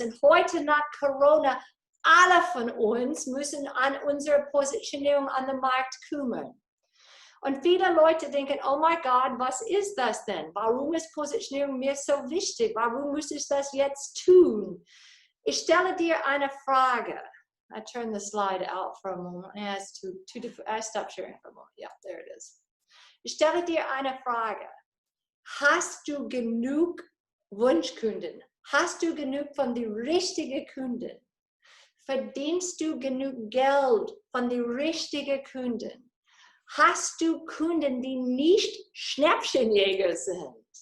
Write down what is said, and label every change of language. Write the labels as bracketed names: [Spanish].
[German] Und heute nach Corona, alle von uns müssen an unsere Positionierung an den Markt kümmern. Und viele Leute denken, oh mein Gott, was ist das denn? Warum ist Positionierung mir so wichtig? Warum muss ich das jetzt tun? Ich stelle dir eine Frage. [English] I turn the slide out for a moment. Yeah, it's too difficult. I stop sharing for a moment. Yeah, there it is. [German] Ich stelle dir eine Frage. Hast du genug Wunschkunden? Hast du genug von den richtigen Kunden? Verdienst du genug Geld von den richtigen Kunden? Hast du Kunden, die nicht Schnäppchenjäger sind?